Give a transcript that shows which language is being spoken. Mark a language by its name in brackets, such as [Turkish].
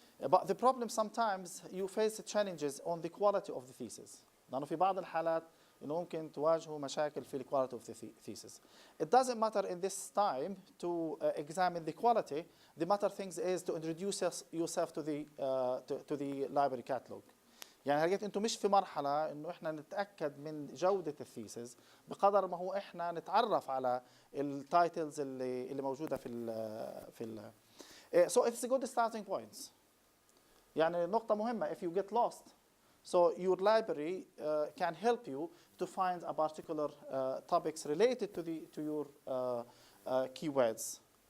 [English] But the problem sometimes you face challenges on the quality of the thesis. [Arabic] لأنه في بعض الحالات إنه ممكن تواجهوا مشاكل في [English] the quality of the thesis. It doesn't matter in this time to examine the quality. The matter things is to introduce yourself to the library catalog. [Arabic] يعني لقيت انتم مش في مرحله انه احنا نتاكد من جوده الثيسز بقدر ما هو احنا نتعرف على التايتلز اللي موجوده في [English] so it's a good starting points. [Arabic] يعني نقطه مهمه [English] if you get lost, so your library can help you to find a particular topics related to your keywords.